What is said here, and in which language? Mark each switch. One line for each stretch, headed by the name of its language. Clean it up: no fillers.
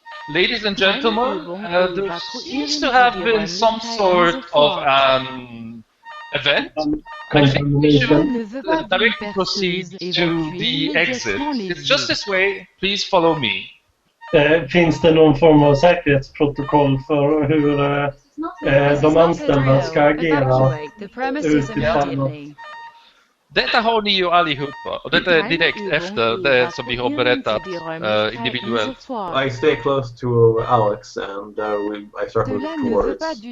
English: Ladies and gentlemen, there seems to have been some sort of an event. I think we should directly proceed to the exit. It's just this way. Please follow me.
Swedish: Finns det någon form av säkerhetsprotokoll för hur de anställda ska agera utifrån? Detta har ni ju allihopa, och detta är direkt efter det som vi har berättat individuellt.
English: I stay close to Alex and I start moving towards.